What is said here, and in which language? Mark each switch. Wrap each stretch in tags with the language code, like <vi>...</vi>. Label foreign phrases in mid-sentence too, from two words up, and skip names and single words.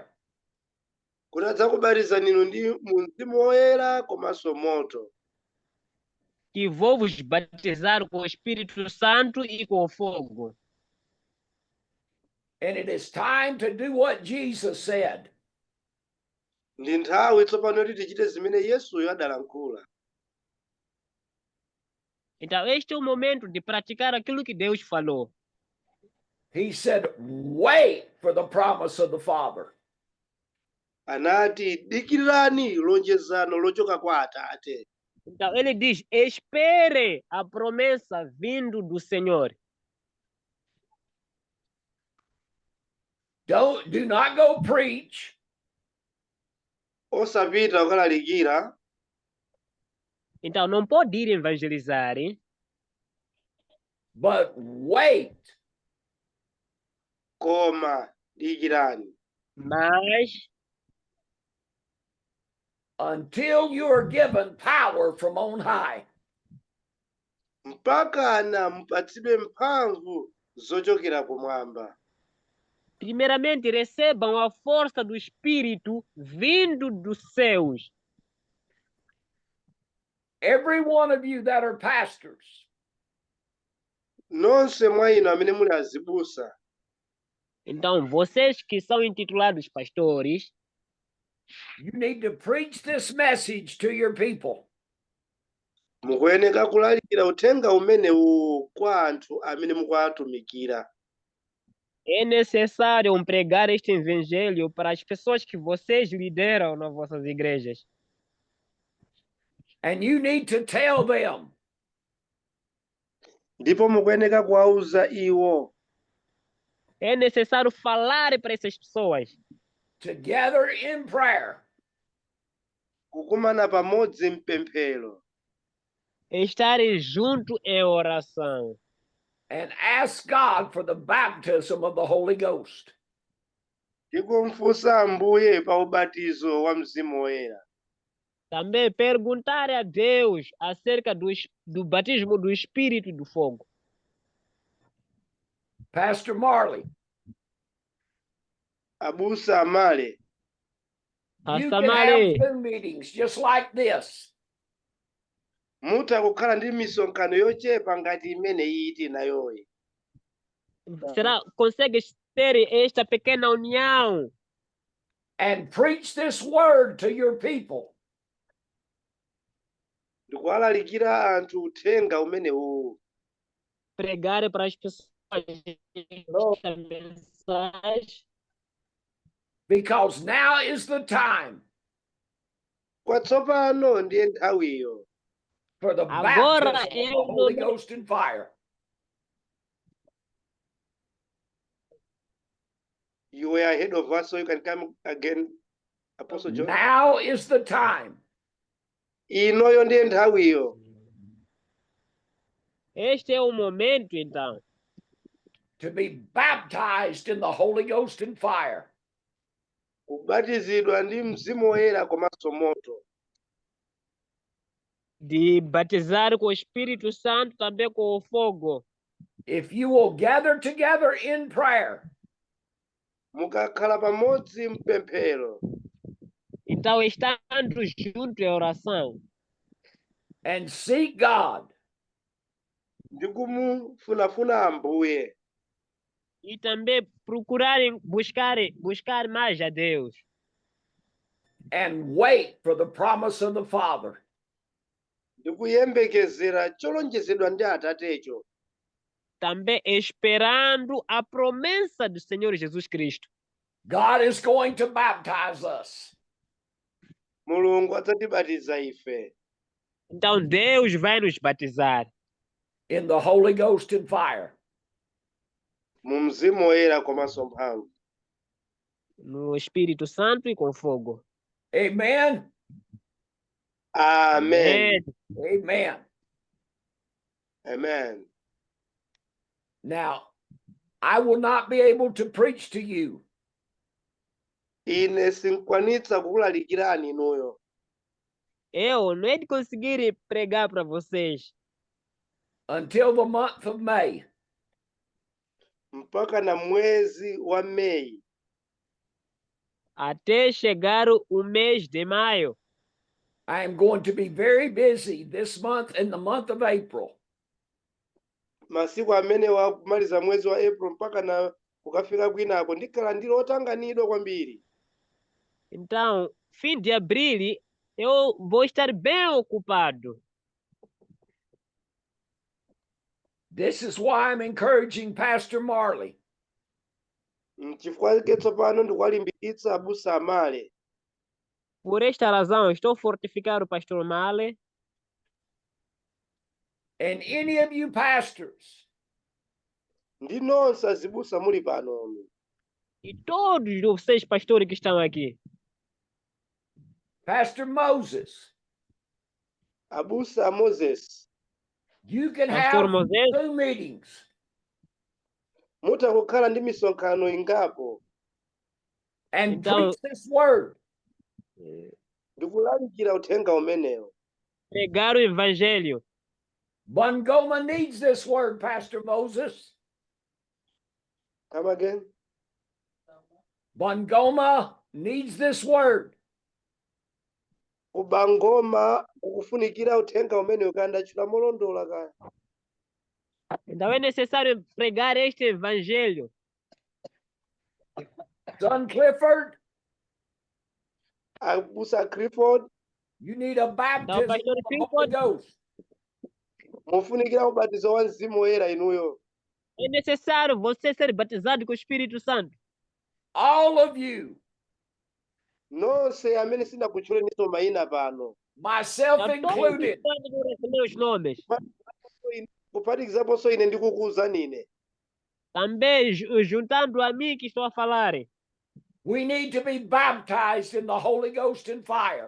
<ny>Kuti adzakubatizani inu ndi Mzimu Woyera komanso moto.</ny> <pt>que vou vos batizar com o Espírito Santo e com fogo.</pt> <en>And it is time to do what Jesus said.</en> <ny>Ndi nthawi tsopano kuti tichite zimene Yesuyo adalankhula.</ny> <pt>Então este é o momento de praticar aquilo que Deus falou.</pt> <en>He said, wait for the promise of the Father.</en> <ny>Anati dikirirani lonjezano lochoka kwa Atate.</ny> <pt>Então ele diz: espere a promessa vindo do Senhor.</pt> <en>Do not go preach.</en> <ny>Osapita ukalalikira.</ny> <pt>Então não pode ir evangelizar, hein?</pt> <en>But wait.</en> <ny>Koma dikirani.</ny> <pt>Mas</pt> <en>Until you are given power from on high.</en> <ny>Mpakana mpatsidwe mphamvu zochokera kumwamba.</ny> <pt>primeiramente recebam a força do Espírito vindo dos céus.</pt> <en>Every one of you that are pastors,</en> <ny>Nonse mwa inu amene muli azibusa.</ny> <pt>Então vocês que são intitulados pastores,</pt> <en>you need to preach this message to your people.</en> <ny>Mukuyeneka kulalikira uthenga umenewu kwa anthu amene mukuwatumikira.</ny> <pt>é necessário pregar este evangelho para as pessoas que vocês lideram nas vossas igrejas.</pt> <en>And you need to tell them,</en> <ny>Ndipo mukuyeneka kuwauza iwo.</ny> <pt>É necessário falar para essas pessoas.</pt> <en>together in prayer,</en> <ny>Kukumana pamodzi mpemphero.</ny> <pt>Estarem junto em oração.</pt> <en>and ask God for the baptism of the Holy Ghost.</en> <ny>Tikumfunsa Ambuye pa ubatizo wa Mzimu Woyera.</ny> <pt>Também perguntar a Deus acerca do batismo do Espírito e do Fogo.</pt> <en>Pastor Marley,</en> <ny>Abusa Amale,</ny> <en>you</en> <pt>Pastor</pt> <en>can</en> <pt>Male,</pt> <en>have Zoom meetings just like this.</en> <ny>mutha kukhala ndi misonkhano yochepa ngati imene iti nayoyi.</ny> <pt>consegue ter esta pequena união</pt> <en>And preach this word to your people.</en> <ny>Ndikuwalalikira anthu uthenga umenewu.</ny> <pt>pregar para as pessoas esta mensagem,</pt> <en>Because now is the time</en> <ny>Kwatsopano ndiye nthawiyo.</ny> <en>for the</en> <pt>Agora</pt> <en>baptism</en> <pt>é</pt> <en>of</en> <pt>o</pt> <en>the Holy</en> <pt>momento.</pt> <en>Ghost and fire. You were ahead of us, so you can come again, Apostle John. Now is the time.</en> <ny>Inoyo ndiye nthawiyo.</ny> <pt>Este é o momento, então,</pt> <en>To be baptized in the Holy Ghost and fire.</en> <ny>Kubatizidwa ndi Mzimu Woyera komanso moto.</ny> <pt>de batizar com o Espírito Santo, também com o fogo.</pt> <en>If you will gather together in prayer,</en> <ny>Mukakhala pamodzi mpemphero.</ny> <pt>Então, estando junto em oração</pt> <en>and seek God,</en> <ny>Ndi kumufunafuna Ambuye.</ny> <pt>e também buscar mais a Deus.</pt> <en>and wait for the promise of the Father,</en> <ny>Ndi kuyembekezera cholonjezedwa ndi Atatecho.</ny> <pt>Também esperando a promessa do Senhor Jesus Cristo.</pt> <en>God is going to baptize us.</en> <ny>Mulungu adzatibatiza ife.</ny> <pt>Então, Deus vai nos batizar</pt> <en>In the Holy Ghost and fire.</en> <ny>Mu Mzimu Woyera komanso mphamvu.</ny> <pt>no Espírito Santo e com fogo.</pt> <en>Amen.</en> <ny>Amen.</ny> <pt>Amen. Amen.</pt> <en>Now, I will not be able to preach to you</en> <ny>Ine sinkwanitsa kukulalikirani inuyo.</ny> <pt>Eu não é de conseguir pregar para vocês</pt> <en>until the month of May.</en> <ny>Mpaka na mwezi wa Mei.</ny> <pt>até chegar o mês de maio.</pt> <en>I am going to be very busy this month and the month of April.</en> <ny>Masiku amene wakumaliza mwezi wa April mpaka na kukafika kwinako ndikhala ndili otanganidwa kwambiri.</ny> <pt>Então, fim de abril, eu vou estar bem ocupado.</pt> <en>This is why I'm encouraging Pastor Marley.</en> <ny>Chifukwa tsopano ndikuwalimbikitsa abusa amale.</ny> <pt>Por esta razão, estou fortificando o pastor Male</pt> <en>And any of you pastors</en> <ny>Ndi nonse azibusa muli pano.</ny> <pt>e todos vocês pastores que estão aqui.</pt> <en>Pastor Moses,</en> <ny>Abusa Moses.</ny> <en>you can</en> <pt>Pastor</pt> <en>have</en> <pt>Moses,</pt> <en>2 meetings</en> <ny>Muta kukhala ndi misonkhano ingapo.</ny> <en>and</en> <pt>Então-</pt> <en>preach this word.</en> <ny>Ndikulalikira uthenga umenewo.</ny> <pt>pregar o evangelho.</pt> <en>Bungoma needs this word, Pastor Moses. Come again. Bungoma needs this word.</en> <ny>Kubangoma kukufunikira uthenga umenewo kandi achula molondola kaya.</ny> <pt>Então é necessário pregar este evangelho.</pt> <en>Son Clifford,</en> <ny>Abusa Clifford</ny> <en>you need a baptism of</en> <pt>Pastor</pt> <en>the Holy</en> <pt>Clifford.</pt> <en>Ghost.</en> <ny>mufunikira ubatizo wa Mzimu Woyera inuyo.</ny> <pt>É necessário você ser batizado com o Espírito Santo.</pt> <en>All of you,</en> <ny>Nonse amene sindakutchuleniso mayina pano.</ny> <en>myself</en> <pt>Então, todos</pt> <en>included,</en> <pt>estão no receber os nomes.</pt> <ny>Kuphatikizaponso ine ndikukuwuzanine.</ny> <pt>Também juntando a mim que estou a falar.</pt> <en>we need to be baptized in the Holy Ghost and fire.</en>